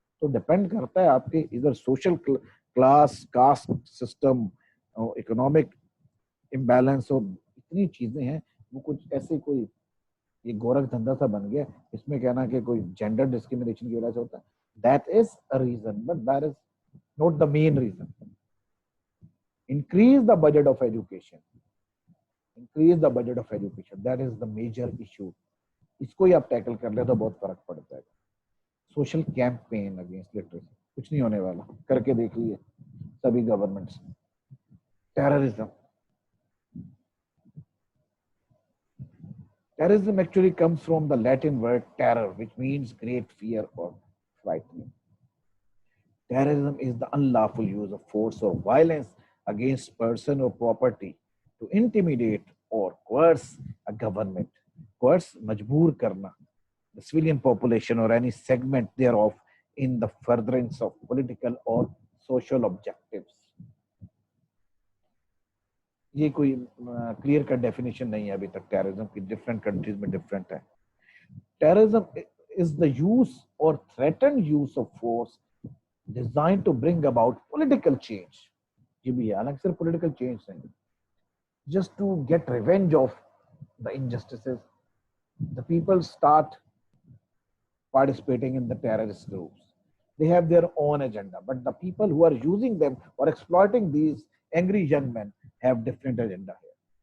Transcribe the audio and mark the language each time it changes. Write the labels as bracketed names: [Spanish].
[Hindi] तो डिपेंड करता है आपके इधर social class, caste system, economic imbalance और इतनी चीजें हैं, वो कुछ ऐसे कोई ये गोरख धंधा सा बन गया, इसमें कहना कि कोई जेंडर डिस्क्रिमिनेशन की वजह से होता है, [English] That is a reason, but that is not the main reason. Increase the budget of education, increase the budget of education, that is the major issue. [Hindi] इसको ही आप टैकल कर ले तो बहुत फर्क पड़ता है। [English] social campaign against literacy, [Hindi] कुछ नहीं होने वाला, करके देख लिए सभी governments. [English] Terrorism, terrorism actually comes from the Latin word terror, which means great fear or frightening. Terrorism is the unlawful use of force or violence against person or property to intimidate or coerce a government. Coerce, [Hindi] majboor karna, [English] the civilian population or any segment thereof in the furtherance of political or social objectives. [Hindi] ये कोई clear cut definition नहीं है अभी तक terrorism की, different countries में different है। [English] Terrorism is the use or threatened use of force designed to bring about political change. [Hindi] ये भी है, हालांकि सिर्फ पॉलिटिकल चेंज नहीं, [English] just to get revenge of the injustices, the people start participating in the terrorist groups. They have their own agenda, but the people who are using them or exploiting these angry young men have different agenda here.